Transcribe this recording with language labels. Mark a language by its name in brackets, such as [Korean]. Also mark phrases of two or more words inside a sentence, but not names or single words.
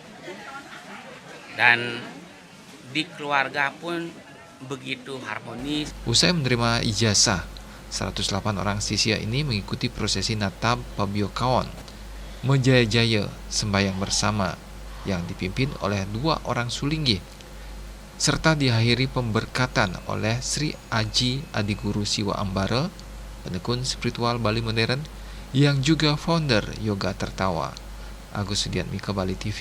[Indonesian] Dan di keluarga pun begitu harmonis. Usai menerima ijazah, 108 orang siswa ini mengikuti prosesi Natab Pabiokaon Mejaya-Jaya sembahyang bersama yang dipimpin oleh 2 orang sulinggih, serta diakhiri pemberkatan oleh Sri Aji Adiguru Siwa Ambara, penekun spiritual Bali modern yang juga founder Yoga Tertawa. Agus Sudiatmika, Bali TV.